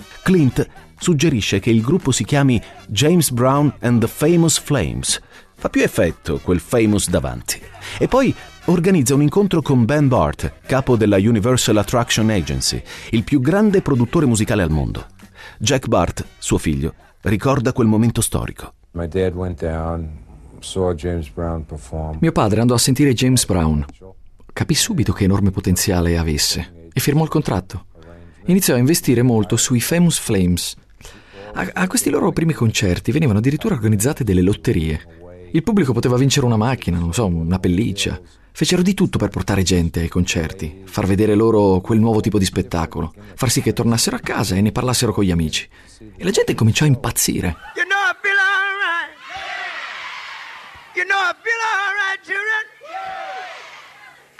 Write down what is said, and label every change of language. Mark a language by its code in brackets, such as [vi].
[it] Clint suggerisce che il gruppo si chiami James Brown and the Famous Flames. Fa più effetto quel famous davanti. E poi organizza un incontro con Ben Bart, capo della Universal Attraction Agency, il più grande produttore musicale al mondo. Jack Bart, suo figlio, ricorda quel momento storico. [en] My dad went down, saw James Brown perform. [it] Mio padre andò a sentire James Brown. Capì subito che enorme potenziale avesse e firmò il contratto. Iniziò a investire molto sui Famous Flames. A questi loro primi concerti venivano addirittura organizzate delle lotterie. Il pubblico poteva vincere una macchina, non so, una pelliccia. Fecero di tutto per portare gente ai concerti, far vedere loro quel nuovo tipo di spettacolo, far sì che tornassero a casa e ne parlassero con gli amici. E la gente cominciò a impazzire. [en] You know I feel alright. You know I feel alright, children.